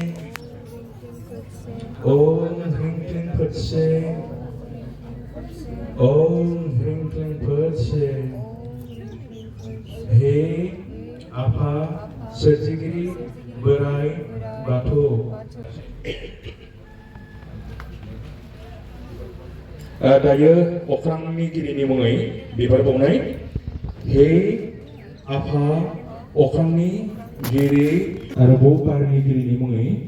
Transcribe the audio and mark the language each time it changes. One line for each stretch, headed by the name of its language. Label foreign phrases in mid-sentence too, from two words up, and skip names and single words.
Sanskrit: ओम ह्रीं क्लीं फत्से ओम ह्रीं क्लीं फत्से
Bodo: हे आफा सोरजिगिरि बोराइ बाथौ दायो अख्रांनि गिरिनि मुङै बिबार बावनाय हे आफा अख्रांनि गिरि आरोबाव बारनि गिरिनि मुङै